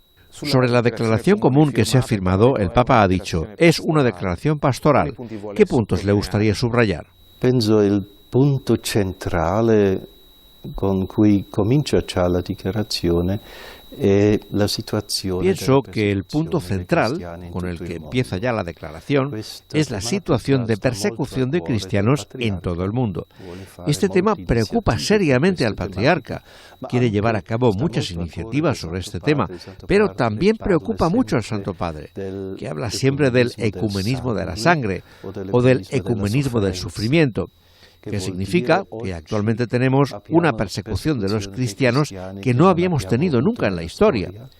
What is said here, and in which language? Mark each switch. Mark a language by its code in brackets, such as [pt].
[es] Sobre la declaración común que se ha firmado, el Papa ha dicho, es una declaración pastoral. ¿Qué puntos le gustaría subrayar? [it] Penso il punto centrale con cui comincia già la dichiarazione è la situazione. [es] Pienso que el punto central con el que empieza ya la declaración es la situación de persecución de cristianos en todo el mundo. Este tema preocupa seriamente al patriarca. Quiere llevar a cabo muchas iniciativas sobre este tema, pero también preocupa mucho al Santo Padre, que habla siempre del ecumenismo de la sangre o del ecumenismo del sufrimiento, que significa que actualmente tenemos una persecución de los cristianos que no habíamos tenido nunca en la historia.